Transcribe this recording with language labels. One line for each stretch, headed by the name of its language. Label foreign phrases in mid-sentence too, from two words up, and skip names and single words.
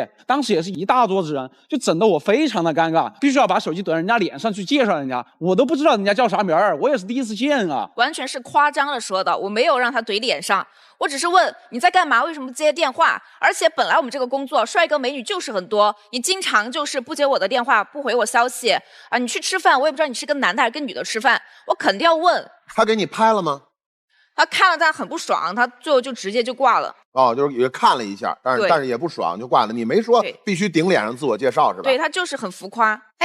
Chinese: 當時也是一大桌子人，就整得我非常的尷尬，必須要把手機懟人家臉上去介紹人家，我都不知道人家叫啥名兒，我也是第一次見啊。完全是誇張了說的，我沒有讓他懟臉上，我只是問你在幹嘛，為什麼不接電話？而且本來我們這個工作帥哥美女就是很多，你經常就是不接我的電話，不回我消息啊，你去吃飯，我也不知道你是跟男的還是跟女的吃飯，我肯定要問。他給你拍了嗎？他看了，他很不爽，他最後就直接就掛了。哦，就是也看了一下，但是也不爽就掛了。你沒說必須頂臉上自我介紹是吧？